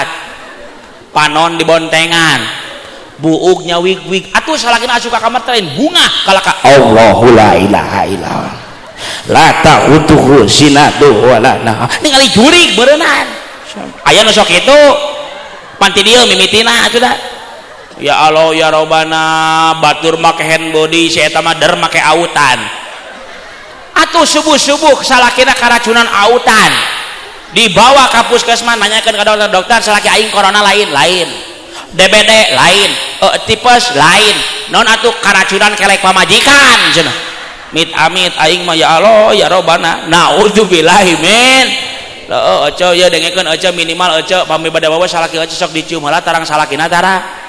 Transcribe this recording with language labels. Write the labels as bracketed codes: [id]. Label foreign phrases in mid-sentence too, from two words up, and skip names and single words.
[su] panon dibontengan buugnya wig-wig atuh salakina asup ka kamar teh bunga kalaka [ar] الله لا إله إلا الله لا تأخذه سنة ولا [su] nah ningali jurig beureunan aya nu sok kitu panti dieu mimitina atuh da [ar] يا الله يا ربنا [su] batur make [en] hand body [su] si eta mah der make autan atuh subuh-subuh salakina karacunan autan dibawa ka puskesmas nanyakeun ka dokter salaki aing corona lain DBD lain tipes lain non atuh karacunan kelek pamajikan cenah mit amit aing mah [ar] يا الله يا ربنا نعوذ بالله من [su] Ece ya dengekeun ece minimal ece pami bade bawa salaki ece sok dicium heula tarang salakina tara.